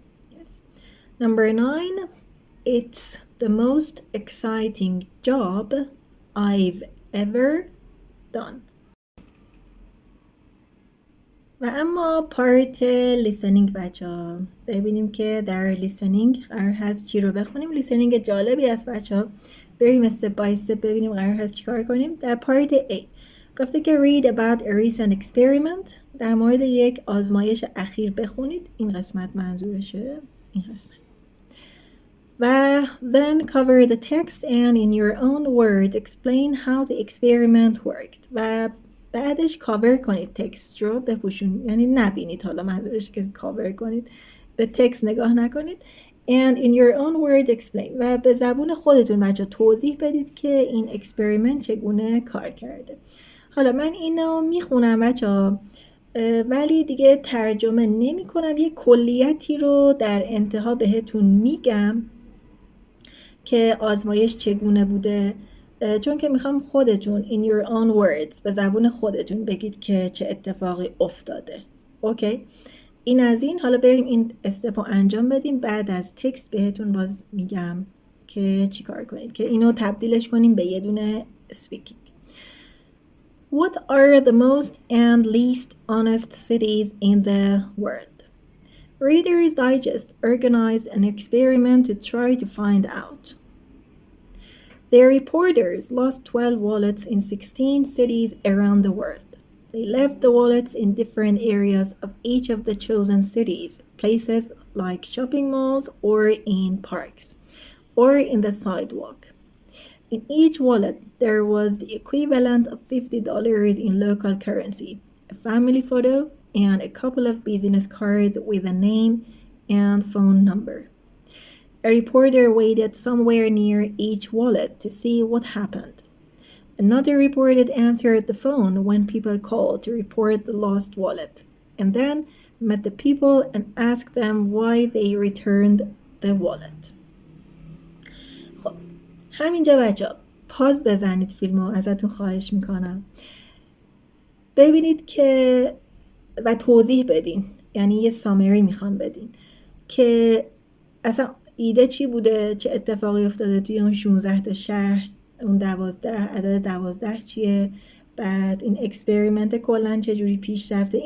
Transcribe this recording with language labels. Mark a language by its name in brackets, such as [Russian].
[English] Yes. Number 9, it's the most exciting job I've ever done. [Persian] و اما پارت لیسنینگ بچه ها، ببینیم که در لیسنینگ قرار هست چی رو بخونیم. لیسنینگ جالبی است بچه ها، بریم استپ بای استپ ببینیم قرار هست چی کار کنیم. در پارت A گفته که [English] read about a recent experiment، [Persian] در مورد یک آزمایش اخیر بخونید. این قسمت منظورشه، این قسمت. [English] و then cover the text and in your own words explain how the experiment worked. [Persian] و بعدش کاور کنید تکست رو، بپوشون، یعنی نبینید، حالا منظورش که کاور کنید، به تکست نگاه نکنید. [English] and in your own words explain، [Persian] و به زبون خودتون بچه توضیح بدید که این اکسپریمنت چگونه کار کرده. حالا من اینو میخونم بچه ها، ولی دیگه ترجمه نمی کنم، یه کلیتی رو در انتها بهتون میگم که آزمایش چگونه بوده، چون که میخوام خودتون [English] in your own words [Persian] به زبون خودتون بگید که چه اتفاقی افتاده. اوکی؟ این از این. حالا بریم این استپ رو انجام بدیم، بعد از تکست بهتون باز میگم که چی کار کنید، که اینو تبدیلش کنیم به یه دونه speaking. [English] What are the most and least honest cities in the world? Reader's Digest organized an experiment to try to find out. Their reporters lost 12 wallets in 16 cities around the world. They left the wallets in different areas of each of the chosen cities, places like shopping malls or in parks, or in the sidewalk. In each wallet, there was the equivalent of $50 in local currency, a family photo, and a couple of business cards with a name and phone number. A reporter waited somewhere near each wallet to see what happened. Another reporter answered the phone when people called to report the lost wallet, and then met the people and asked them why they returned the wallet. [Persian] خب همینجا بچه پاز بزنید فیلمو، ازتون خواهش میکنم ببینید که و توضیح بدین، یعنی یه سامری میخوام بدین که اصلا ایده چی بوده، چه اتفاقی افتاده توی اون 16 تا شهر، اون 12 عدد 12 چیه، بعد این اکسپریمنت کلن چجوری پیش رفته.